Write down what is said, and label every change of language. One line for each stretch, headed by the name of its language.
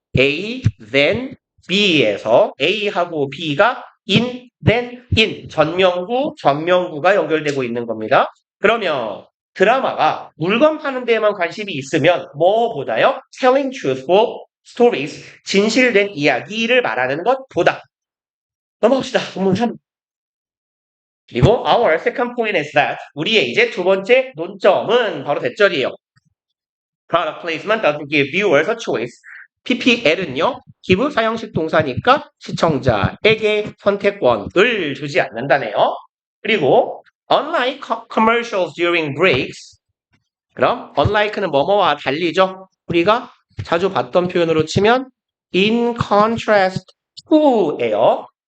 Korean: A then B에서 A하고 B가 in then in 전명구가 연결되고 있는 겁니다. 그러면 드라마가 물건 파는 데에만 관심이 있으면 뭐보다요?
English: telling truthful stories
Korean: 진실된 이야기를 말하는 것보다 넘어갑시다. 본문 3. 그리고
English: our second point is that
Korean: 우리의 이제 두 번째 논점은 바로 대절이에요.
English: Product placement doesn't give viewers a choice.
Korean: PPL은요, give 사형식 동사니까 시청자에게 선택권을 주지 않는다네요. 그리고
English: unlike commercials during breaks,
Korean: 그럼 unlike는 뭐뭐와 달리죠. 우리가 자주 봤던 표현으로 치면
English: in contrast to
Korean: 예요.